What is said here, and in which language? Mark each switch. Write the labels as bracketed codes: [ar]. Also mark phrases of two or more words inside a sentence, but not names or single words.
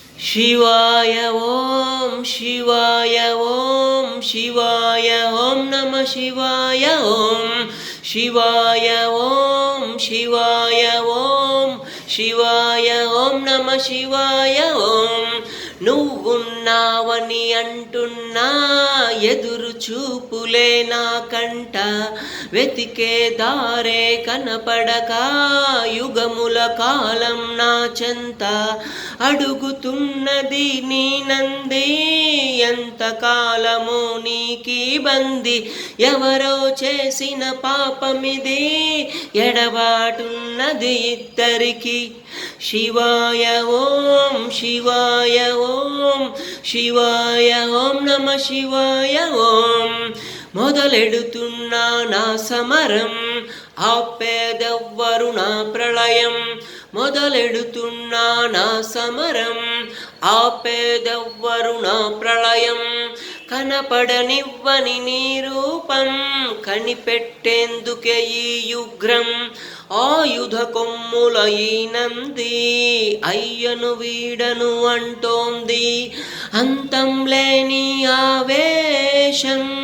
[sa] शिवाय ओम शिवाय ओम शिवाय ओम नमः शिवाय ओम शिवाय ओम शिवाय ओम शिवाय ओम नमः शिवाय ओम నువ్వున్నావని [te] అంటున్నా ఎదురు చూపులే నా కంట వెతికే దారే కనపడక యుగముల కాలం నా చెంత అడుగుతున్నది నీ నంది ఎంతకాలము నీకీ బంది ఎవరో చేసిన పాపమిది ఎడబాటున్నది ఇద్దరికి [sa] शिवाय ओम शिवाय ओम शिवाय ओम नमः शिवाय ओम [te] మొదలెడుతున్నా నా సమరం ఆపేదెవ్వరు నా ప్రళయం మొదలెడుతున్నా నా సమరం ఆపేదెవ్వరు నా ప్రళయం కనపడనివ్వని నీ రూపం కనిపెట్టేందుకే ఈ యుగ్రం ఆయుధ కొమ్ముల ఈ నంది అయ్యను వీడను అంటోంది అంతం లేని ఆవేశం